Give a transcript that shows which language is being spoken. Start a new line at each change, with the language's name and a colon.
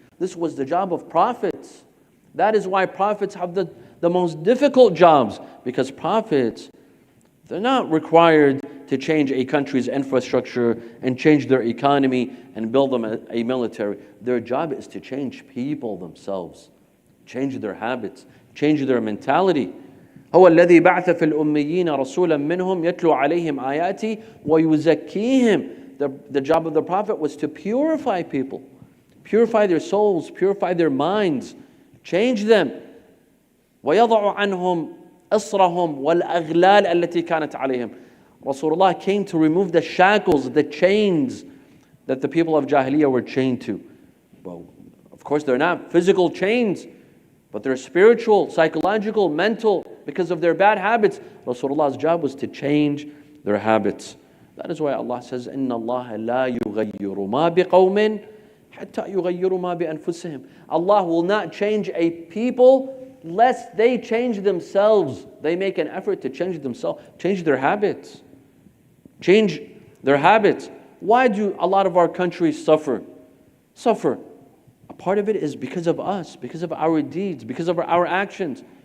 English: This was the job of prophets. That is why prophets have the most difficult jobs, because prophets, they're not required to change a country's infrastructure and change their economy and build them a military. Their job is to change people themselves, change their habits, change their mentality.
Arabic: هو الذي بعث في الأميين رسولا منهم يتلو عليهم آياته ويزكيهم.
English: The job of the prophet was to purify people, purify their souls, purify their minds, change them.
Arabic: ويضع عنهم أسرهم والأغلال التي كانت عليهم.
English: Rasulullah came to remove the shackles, the chains that the people of Jahiliyyah were chained to. Well, of course, they're not physical chains, but they're spiritual, psychological, mental, because of their bad habits. Rasulullah's job was to change their habits. That is why Allah says,
Arabic: إِنَّ اللَّهَ لَا يُغَيِّرُ مَا بِقَوْمٍ حَتَّى يُغَيِّرُ مَا بِأَنفُسِهِمْ.
English: Allah will not change a people lest they change themselves. They make an effort to change themselves, change their habits. Change their habits. Why do a lot of our countries suffer? A part of it is because of us, because of our deeds, because of our actions.